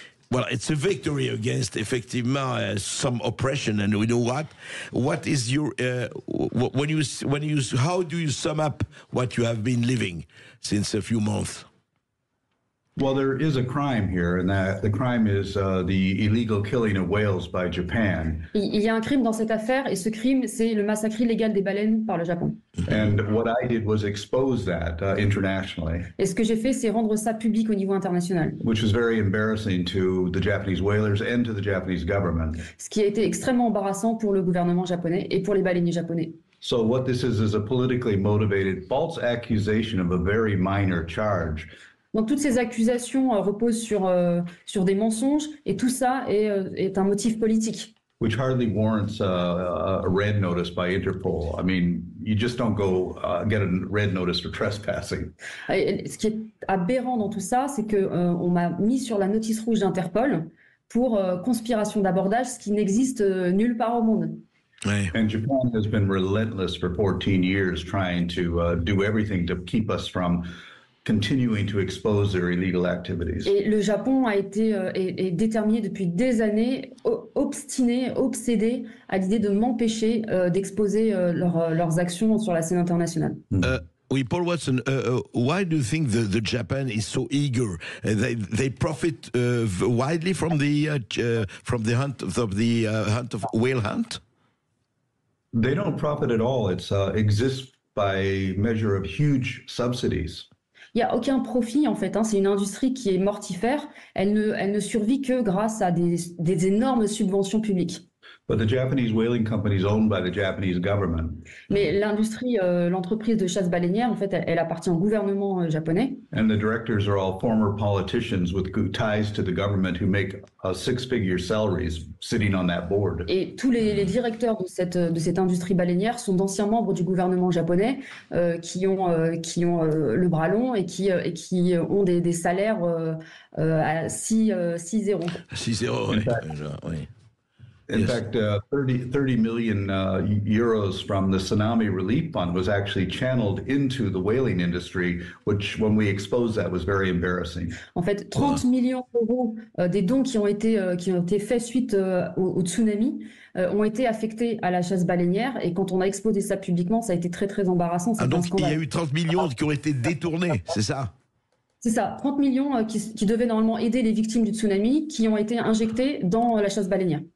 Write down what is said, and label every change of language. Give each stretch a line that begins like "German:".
English: Well, it's a victory against,
French: effectivement,
English: some oppression, and we know what. What is your how do you sum up what you have been living since a few months? Well, there is a crime here, and that the crime is the illegal killing of whales by Japan.
French: Il y a un crime dans cette affaire, et ce crime, c'est le massacre illégal des baleines par le Japon.
English: And what I did was expose that internationally.
French: Et ce que j'ai fait, c'est rendre ça public au niveau international.
English: Which was very embarrassing to the Japanese whalers and to the Japanese government.
French: Ce qui a été extrêmement embarrassant pour le gouvernement japonais et pour les baleiniers japonais.
English: So what this is a politically motivated false accusation of a very minor charge.
French: Donc toutes ces accusations reposent sur des mensonges, et tout ça est un motif politique.
English: Which hardly warrants a red notice by Interpol. I mean, you just don't go get a red notice for trespassing.
French: Et ce qui est aberrant dans tout ça, c'est que on m'a mis sur la notice rouge d'Interpol pour conspiration d'abordage, ce qui n'existe nulle part au monde. Ouais.
English: And Japan has been relentless for 14 years trying to do everything to keep us from continuing to expose their illegal activities.
French: Et le Japon a été est déterminé depuis des années, obsédé à l'idée de m'empêcher d'exposer leurs actions sur la scène internationale.
English: Oui, Paul Watson, why do you think the Japan is so eager? They profit widely from the hunt of whale hunt? They don't profit at all. It exists by measure of huge subsidies.
French: Il n'y a aucun profit en fait, hein. C'est une industrie qui est mortifère. Elle ne survit que grâce à des énormes subventions publiques.
English: But the Japanese whaling company is owned by the Japanese government.
French: Mais l'entreprise de chasse baleinière, en fait, elle appartient au gouvernement japonais.
English: And the directors are all former politicians with ties to the government who make six-figure salaries sitting on that board.
French: Et tous les directeurs de cette industrie baleinière sont d'anciens membres du gouvernement japonais qui ont le bras long et qui ont des salaires à 6-0. 6-0, oui.
English: In fact, 30 million euros from the Tsunami Relief Fund was actually channeled into the whaling industry, which, when we exposed that, was very embarrassing.
French: En fait, 30 millions d'euros des dons qui ont été faits suite au tsunami ont été affectés à la chasse baleinière. Et quand on a exposé ça publiquement, ça a été très, très embarrassant. Ah, donc, il y a eu 30 millions qui ont été détournés, c'est ça? C'est ça, 30 millions qui devaient normalement aider les victimes du tsunami, qui ont été injectés dans la chasse baleinière.